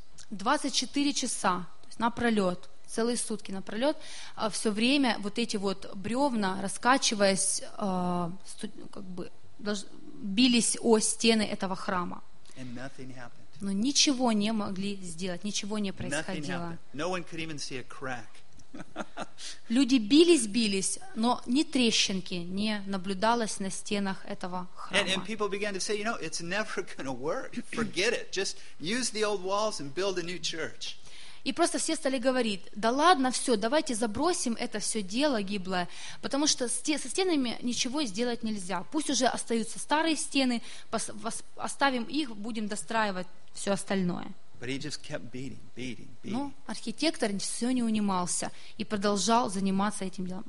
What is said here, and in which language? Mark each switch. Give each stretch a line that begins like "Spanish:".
Russian: 24 часа, то есть напролет. Целые сутки напролет, все время вот эти вот бревна, раскачиваясь, как бы бились о стены этого храма. Но ничего не могли сделать, ничего не происходило.
English: No one could even see a crack.
Russian: Люди бились, но ни трещинки не наблюдалось на стенах этого храма.
English: And people began to say, you know, it's never going to work. Forget it. Just use the old walls and build a new church.
Russian: И просто все стали говорить, да ладно, все, давайте забросим это все дело гиблое, потому что со стенами ничего сделать нельзя. Пусть уже остаются старые стены, оставим их, будем достраивать все остальное.
English: But he just kept beating.
Russian: Но архитектор все не унимался и продолжал заниматься этим делом.